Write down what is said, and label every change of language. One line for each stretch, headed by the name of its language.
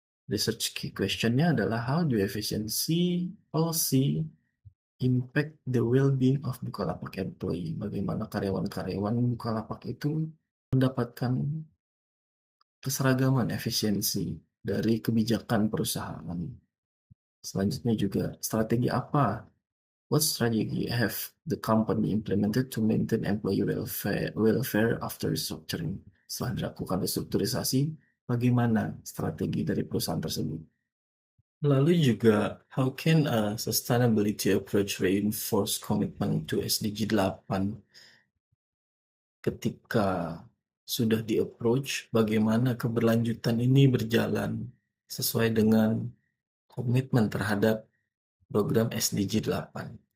English: Research key
Indonesian: questionnya adalah
English: how do efficiency policy impact the well-being of Bukalapak employee.
Indonesian: Bagaimana karyawan-karyawan Bukalapak itu mendapatkan keseragaman efisiensi dari kebijakan perusahaan. Selanjutnya juga strategi apa?
English: What strategy have the company implemented to maintain employee welfare after restructuring?
Indonesian: Setelah dilakukan restrukturisasi, bagaimana strategi dari perusahaan tersebut? Lalu juga,
English: how can a sustainability approach reinforce commitment to SDG 8?
Indonesian: Ketika sudah di-approach, bagaimana keberlanjutan ini berjalan sesuai dengan komitmen terhadap program SDG 8.